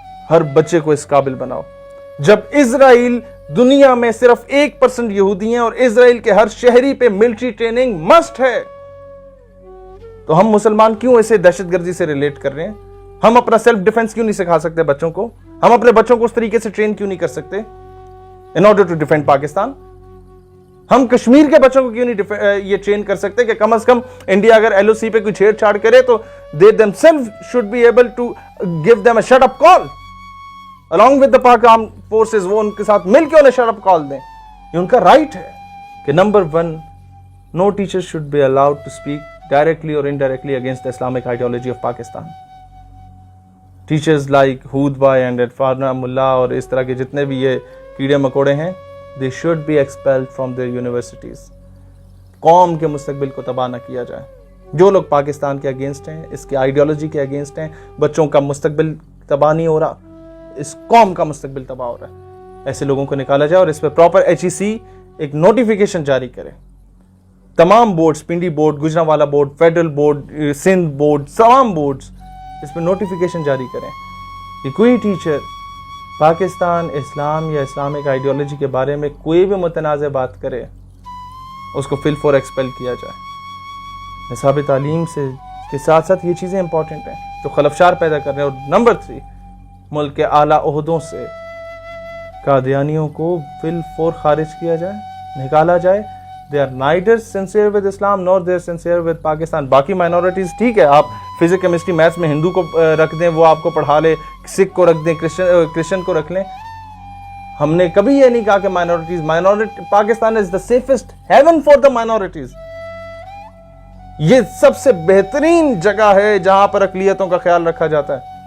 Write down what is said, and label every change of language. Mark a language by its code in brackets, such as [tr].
[ur] ہر بچے کو اس قابل بناؤ. جب اسرائیل دنیا میں صرف 1% یہودی ہیں اور اسرائیل کے ہر شہری پہ ملٹری ٹریننگ مسٹ ہے تو ہم مسلمان کیوں اسے دہشت گردی سے ریلیٹ کر رہے ہیں؟ ہم اپنا سیلف ڈیفنس کیوں نہیں سکھا سکتے بچوں کو؟ ہم اپنے بچوں کو اس طریقے سے ٹرین کیوں نہیں کر سکتے [en] in order to defend [ur] Pakistan? ہم کشمیر کے بچوں کو کیوں نہیں یہ ٹرین کر سکتے کہ کم از کم انڈیا اگر ایل او سی پہ کوئی چھیڑ چھاڑ کرے تو [en] they themselves should be able to give them a shut up call along with the Pak Armed Forces, [ur] وہ ان کے ساتھ مل کے انہیں shut up call دیں. یہ ان کا رائٹ ہے کہ number 1 [en] no teacher should be allowed to speak directly or indirectly against the Islamic ideology of Pakistan. Teachers like Hood Bhai and Farna Mullah [ur] اور اس طرح کے جتنے بھی یہ کیڑے مکوڑے ہیں [en] they should be expelled from their universities. [ur] قوم کے مستقبل کو تباہ نہ کیا جائے. جو لوگ پاکستان کے اگینسٹ ہیں, اس کے آئیڈیالوجی کے اگینسٹ ہیں, بچوں کا مستقبل تباہ نہیں ہو رہا, اس قوم کا مستقبل تباہ ہو رہا ہے. ایسے لوگوں کو نکالا جائے اور اس پہ پراپر HEC ایک نوٹیفیکیشن جاری کرے. تمام boards, Pindi board, Gujranwala board, federal board, Sindh board, تمام بورڈز اس پہ نوٹیفیکیشن جاری کریں کہ کوئی ٹیچر پاکستان, اسلام یا اسلامک آئیڈیالوجی کے بارے میں کوئی بھی متنازع بات کرے اس کو فل فور ایکسپیل کیا جائے. نصاب تعلیم سے کے ساتھ ساتھ یہ چیزیں امپورٹنٹ ہیں جو خلفشار پیدا کر رہے ہیں. اور نمبر 3 ملک کے اعلیٰ عہدوں سے قادیانیوں کو فل فور خارج کیا جائے, نکالا جائے. [en] they are neither sincere with Islam nor they are sincere with Pakistan. [ur] باقی مائنورٹیز ٹھیک ہے, آپ فزکس کیمسٹری میتھس میں ہندو کو رکھ دیں, وہ آپ کو پڑھا لے, سکھ کو رکھ دیں, کرسچن کو رکھ لیں. ہم نے کبھی یہ نہیں کہا کہ minority Pakistan is [en] the safest heaven for the minorities. [ur] یہ سب سے بہترین جگہ ہے جہاں پر اقلیتوں کا خیال رکھا جاتا ہے.